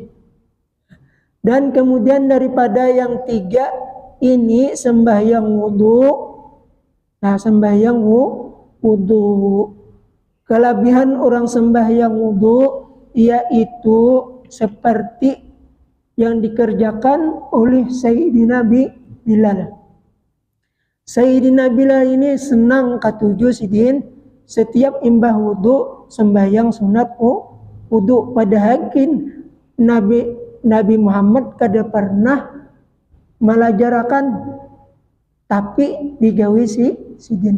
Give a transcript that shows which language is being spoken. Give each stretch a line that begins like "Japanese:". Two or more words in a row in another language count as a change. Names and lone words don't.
Indonesian: Dan kemudian daripada yang 3 ini sembahyang wudu. Nah, sembahyang wudu. Kelebihan orang sembahyang wudu yaitu seperti yang dikerjakan oleh Sayyidina Bilal.
Banjar: Sayyidina Bilal ini senang ketujuh sidin setiap imbah wudu sembahyang sunat wudu. Padahal Nabi Muhammad kada pernah melajarakan tapi digawe sidin.